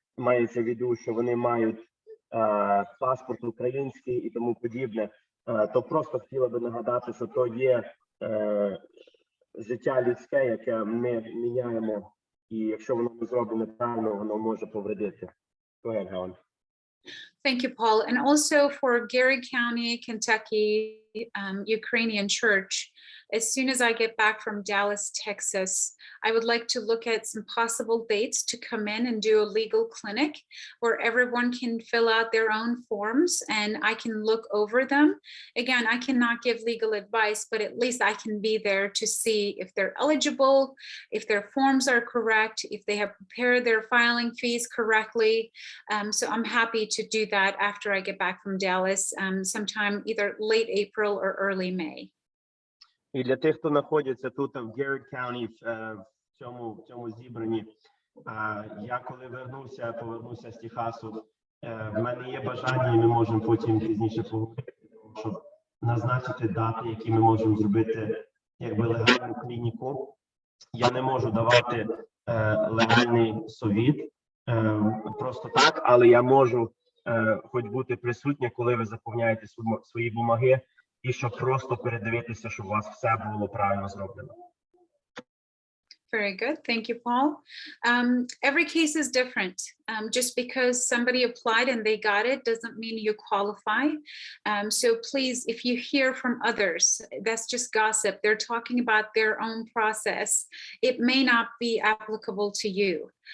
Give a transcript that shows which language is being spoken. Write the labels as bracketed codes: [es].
[uk] Мається в виду, що вони мають паспорт український і тому подібне. То просто хотіла би нагадати, що то є життя людське, яке ми міняємо, і якщо воно не зроблено правильно, воно може повредити. [en] Go ahead, Helen. Thank you, Paul. And also for Gary County, Kentucky Ukrainian Church, as soon as I get back from Dallas, Texas, I would like to look at some possible dates to come in and do a legal clinic where everyone can fill out their own forms and I can look over them. Again, I cannot give legal advice, but at least I can be there to see if they're eligible, if their forms are correct, if they have prepared their filing fees correctly. So I'm happy to do that after I get back from Dallas, sometime either late April or early May. [uk] І для тих, хто знаходиться тут в Garrett County, в цьому зібранні, я коли повернувся з Техасу, в мене є бажання, і ми можемо потім пізніше поговорити, щоб назначити дати, які ми можемо зробити якби легальну клініку. Я не можу давати легальний совіт просто так, але я можу хоч бути присутня, коли ви заповняєте свої бумаги, і щоб просто передивитися, щоб у вас все було правильно зроблено. [en] Very good. Thank you, Paul. Every case is different. Just because somebody applied and they got it doesn't mean you qualify. So please, if you hear from others, that's just gossip. They're talking about their own process. It may not be applicable to you.